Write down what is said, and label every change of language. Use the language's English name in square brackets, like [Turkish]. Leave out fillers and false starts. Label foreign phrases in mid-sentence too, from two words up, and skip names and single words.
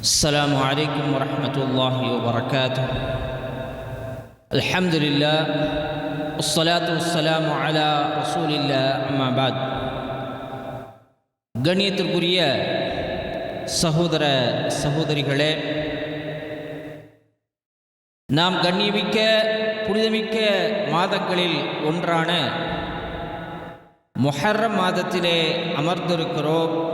[Arabic] السلام عليكم ورحمة الله وبركاته. الحمد لله والصلاة والسلام على رسول الله. أما بعد. [Tamil] கண்ணியத்திற்குரிய சகோதர சகோதரிகளே, நாம் கண்ணியமிக்க புனிதமிக்க மாதங்களில் ஒன்றான முஹர்ரம் மாதத்திலே அமர்ந்திருக்கிறோம்.